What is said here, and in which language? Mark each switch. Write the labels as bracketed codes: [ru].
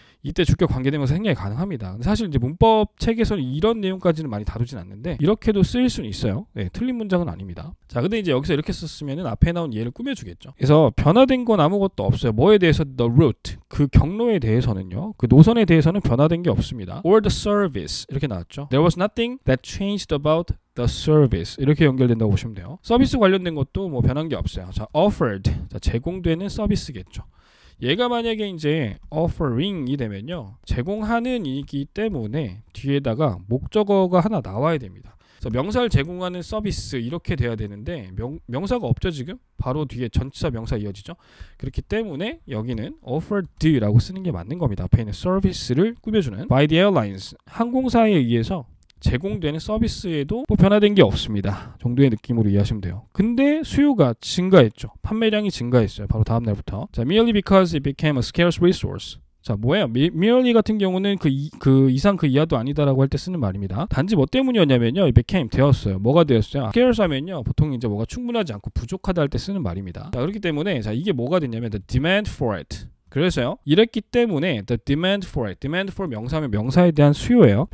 [ko] 이때 주격 관계대명사 생략이 가능합니다. 사실 이제 문법 책에서는 이런 내용까지는 많이 다루진 않는데 이렇게도 쓰일 수는 있어요. 네, 틀린 문장은 아닙니다. 자, 근데 이제 여기서 이렇게 썼으면은 앞에 나온 예를 꾸며주겠죠. 그래서 변화된 건 아무것도 없어요. 뭐에 대해서? [en] The route, [ko] 그 경로에 대해서는요, 그 노선에 대해서는 변화된 게 없습니다. [en] Or the service 이렇게 나왔죠. There was nothing that changed about the service [ko] 이렇게 연결된다고 보시면 돼요. 서비스 관련된 것도 뭐 변한 게 없어요. 자, offered, 자, 제공되는 서비스겠죠. 얘가 만약에 이제 offering이 되면요, 제공하는 이기 때문에 뒤에다가 목적어가 하나 나와야 됩니다. 그래서 명사를 제공하는 서비스 이렇게 돼야 되는데 명사가 없죠. 지금 바로 뒤에 전치사 명사 이어지죠. 그렇기 때문에 여기는 offered라고 쓰는 게 맞는 겁니다. 앞에 있는 서비스를 꾸며주는 [en] by the airlines, [ko] 항공사에 의해서 제공되는 서비스에도 뭐 변화된 게 없습니다 정도의 느낌으로 이해하시면 돼요. 근데 수요가 증가했죠. 판매량이 증가했어요. 바로 다음 날부터. [en] 자, merely because it became a scarce resource. [ko] 자, 뭐예요? merely 같은 경우는 그 이상 그 이하도 아니다라고 할 때 쓰는 말입니다. 단지 뭐 때문이었냐면요, it became 되었어요. 뭐가 되었어요? scarce 하면요, 보통 이제 뭐가 충분하지 않고 부족하다 할 때 쓰는 말입니다. 자, 그렇기 때문에 자, 이게 뭐가 됐냐면 [en] the demand for it. [ko] 그래서요, 이랬기 때문에 [en] the demand for it, [ko] demand for 명사면 명사에 대한 수요예요.